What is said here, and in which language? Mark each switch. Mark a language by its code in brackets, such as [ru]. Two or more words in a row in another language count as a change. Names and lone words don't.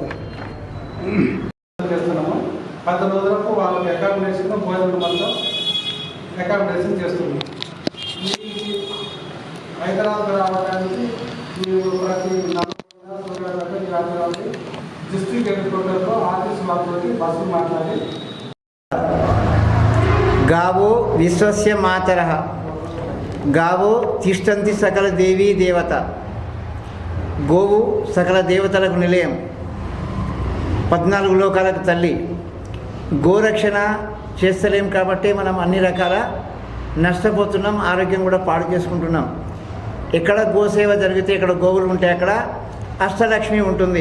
[te] చేస్తున్నాము 10 రోజులకు వాళ్ళకి అకామిడేషన్ భోజనం మొత్తం అకామిడేషన్ చేస్తున్నాం. హైదరాబాద్ రావడానికి మీరు ప్రతి [en] district headquarterలో [te] ఆర్టీసీ వాళ్ళతో బస్సు మాట్లాడి [sa] गावो विश्वस्य मातरः गावो तिष्ठन्ति सकल देवी देवता [te] గోవు సకల దేవతలకు నిలయం, 14 లోకాలకు తల్లి. గోరక్షణ చేస్తలేం కాబట్టి మనం అన్ని రకాల నష్టపోతున్నాం, ఆరోగ్యం కూడా పాడు చేసుకుంటున్నాం. ఎక్కడ గోసేవ జరిగితే, ఎక్కడ గోవులు ఉంటే అక్కడ అష్టలక్ష్మి ఉంటుంది.